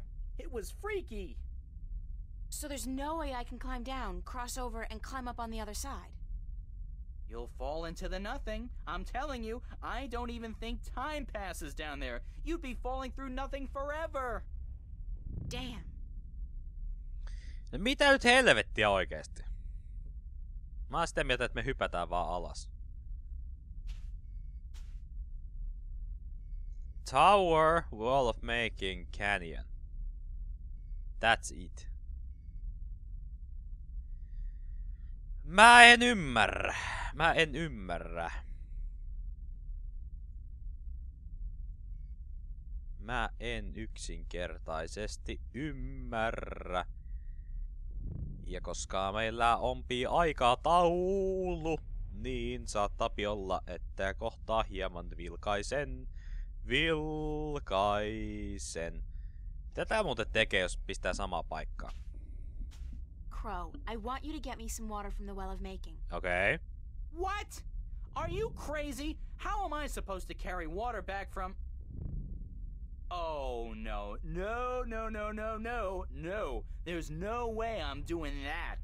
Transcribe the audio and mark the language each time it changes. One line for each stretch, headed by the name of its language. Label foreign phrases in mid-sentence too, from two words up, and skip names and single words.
English: It was freaky. So there's no way I can climb down, cross over, and climb up on the other side? You'll fall into the nothing. I'm telling you, I don't even think time passes down there. You'd be falling through nothing forever. Damn.
Finnish: No mitä nyt helvettiä oikeesti? Mä oon sitä mieltä, että me hypätään vaan alas.
English: Tower, Wall of Making, Canyon. That's it.
Finnish: Mä en ymmärrä. Mä en yksinkertaisesti ymmärrä. Ja koska meillä onpi aikataulu, niin saattaa olla, että kohtaa hieman vilkaisen. Mitä tää muuten tekee, jos pistää samaa paikkaa?
English: Crow, I want you to get me some water from the well of making. Okay. What? Are you crazy? How am I supposed to carry water back from... Oh, no. No. There's no way I'm doing that.